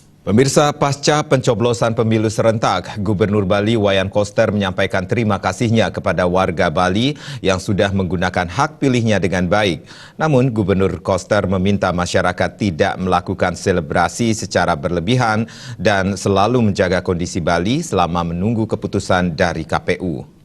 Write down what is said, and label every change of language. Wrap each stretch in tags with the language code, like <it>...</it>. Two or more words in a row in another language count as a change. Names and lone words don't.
<id>Pemirsa, pasca pencoblosan pemilu serentak, Gubernur Bali Wayan Koster menyampaikan terima kasihnya kepada warga Bali yang sudah menggunakan hak pilihnya dengan baik. Namun, Gubernur Koster meminta masyarakat tidak melakukan selebrasi secara berlebihan dan selalu menjaga kondisi Bali selama menunggu keputusan dari KPU.</id>